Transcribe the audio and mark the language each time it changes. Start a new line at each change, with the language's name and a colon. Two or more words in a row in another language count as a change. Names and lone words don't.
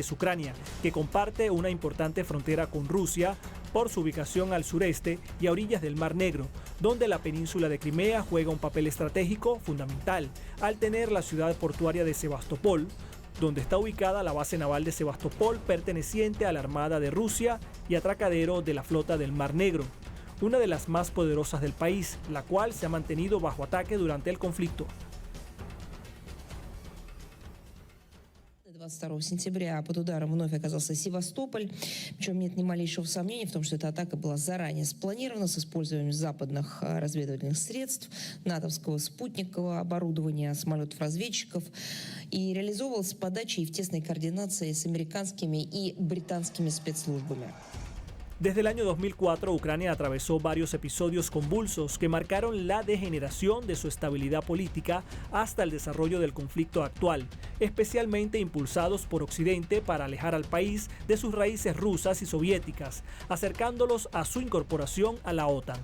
Spanish: es Ucrania, que comparte una importante frontera con Rusia por su ubicación al sureste y a orillas del Mar Negro, donde la península de Crimea juega un papel estratégico fundamental, al tener la ciudad portuaria de Sebastopol, donde está ubicada la base naval de Sebastopol perteneciente a la Armada de Rusia y atracadero de la flota del Mar Negro, una de las más poderosas del país, la cual se ha mantenido bajo ataque durante el conflicto.
Russian: 22 сентября под ударом вновь оказался Севастополь, причем нет ни малейшего сомнения в том, что эта атака была заранее спланирована с использованием западных разведывательных средств, натовского спутникового оборудования, самолетов-разведчиков и реализовывалась с подачей и в тесной координации с американскими и британскими спецслужбами.
Spanish: Desde el año 2004, Ucrania atravesó varios episodios convulsos que marcaron la degeneración de su estabilidad política hasta el desarrollo del conflicto actual, especialmente impulsados por Occidente para alejar al país de sus raíces rusas y soviéticas, acercándolos a su incorporación a la OTAN.